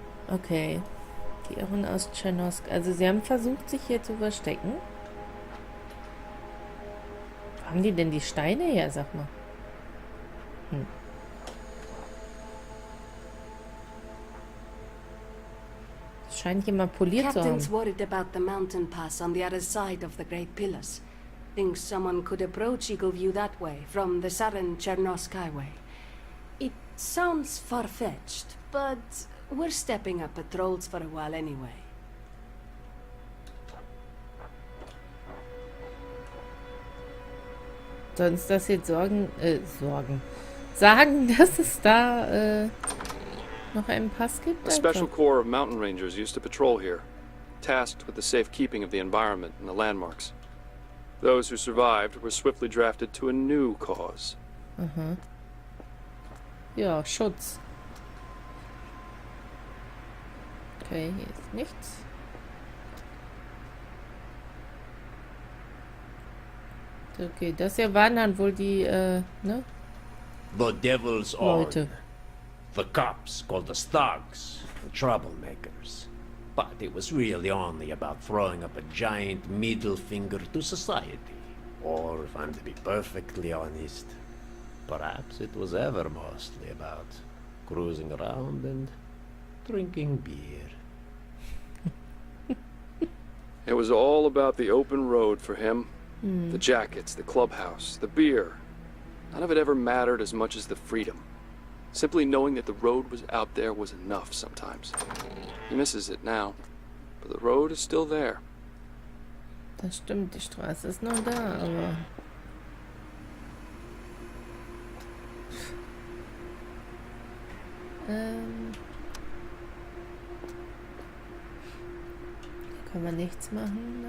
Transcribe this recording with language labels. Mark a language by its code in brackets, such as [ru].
[de] Okay. Die Irren aus Tschernosk. Also sie haben versucht, sich hier zu verstecken. Wo haben die denn die Steine her, sag mal? Das scheint jemand poliert zu haben. [en] Captain's worried about the mountain pass on the other side of the Great Pillars. Thinks someone could approach Eagleview that way, from the southern Chernosk Highway. It sounds far-fetched, but we're stepping up patrols for a while anyway. [de] Sonst das jetzt sagen, dass es da noch einen Pass gibt? [en] A special corps of mountain rangers used to patrol here, tasked with the safekeeping of the environment and the landmarks. Those who survived were swiftly drafted to a new cause. [de] Ja, Schutz. Okay, hier ist nichts. Okay, das hier waren dann wohl die, ne? [en] The devil's own. [de] Leute. [en] The cops called us thugs, the troublemakers. But it was really only about throwing up a giant middle finger to society. Or, if I'm to be perfectly honest, perhaps it was ever mostly about cruising around and drinking beer. It was all about the open road for him. The jackets, the clubhouse, the beer. None of it ever mattered as much as the freedom. Simply knowing that the road was out there was enough sometimes. He misses it now, but the road is still there. [de] Das stimmt, die Straße ist noch da, aber... Hier kann man nichts machen.